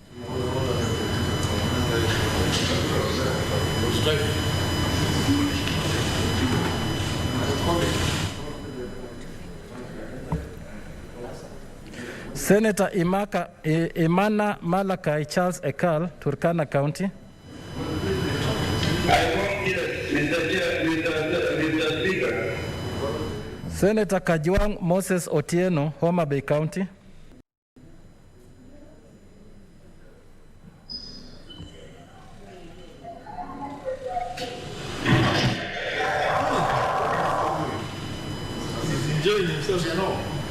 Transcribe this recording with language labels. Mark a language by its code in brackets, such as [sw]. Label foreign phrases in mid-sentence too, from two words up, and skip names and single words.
[en] Senator Imana Malakai Charles Ekal, Turkana County. I vote yes, Mr. Speaker. Senator Kajwang Moses Otieno, Homa Bay County. Enjoying himself, you know.